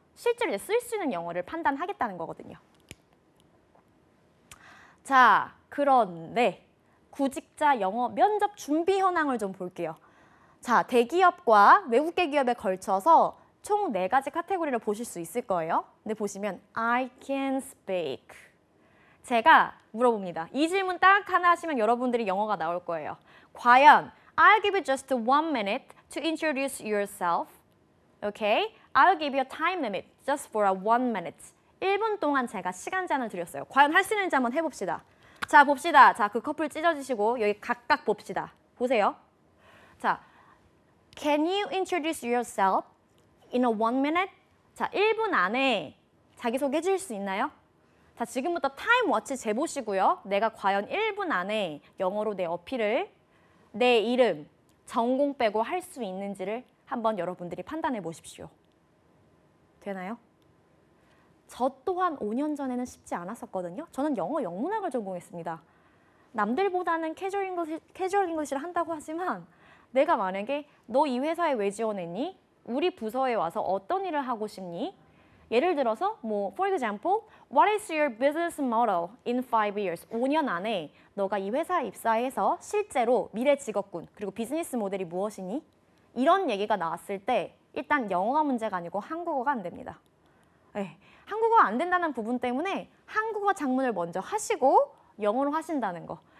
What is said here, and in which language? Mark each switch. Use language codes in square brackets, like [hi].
[ko] 실제로 쓸 수 있는 영어를 판단하겠다는 거거든요. 자, 그런데 구직자 영어 면접 준비 현황을 좀 볼게요. 자, 대기업과 외국계 기업에 걸쳐서 총 4가지 카테고리를 보실 수 있을 거예요. 근데 보시면 [en] I can speak. [ko] 제가 물어봅니다. 이 질문 딱 하나 하시면 여러분들이 영어가 나올 거예요. 과연 [en] I'll give you just 1 minute to introduce yourself. Okay? I'll give you a time limit just for 1 minute. [ko] 1분 동안 제가 시간 제한을 드렸어요. 과연 할 수 있는지 한번 해봅시다. 자, 봅시다. 자, 그 커플 찢어지시고 여기 각각 봅시다. 보세요. [en] 자, Can you introduce yourself in a 1 minute? [ko] 자, 1분 안에 자기소개 해줄 수 있나요? 자, 지금부터 타임워치 재보시고요. 내가 과연 1분 안에 영어로 내 어필을 내 이름, 전공 빼고 할 수 있는지를 한번 여러분들이 판단해 보십시오. 되나요? 저 또한 5년 전에는 쉽지 않았었거든요. 저는 영어 영문학을 전공했습니다. 남들보다는 캐주얼 잉글리시를 한다고 하지만 내가 만약에 너 이 회사에 왜 지원했니? 우리 부서에 와서 어떤 일을 하고 싶니? 예를 들어서 [en] for example, what is your business model in 5 years? [ko] 5년 안에 너가 이 회사에 입사해서 실제로 미래 직업군 그리고 비즈니스 모델이 무엇이니? 이런 얘기가 나왔을 때 일단 영어가 문제가 아니고 한국어가 안 됩니다. 네, 한국어가 안 된다는 부분 때문에 한국어 작문을 먼저 하시고 영어로 하신다는 거.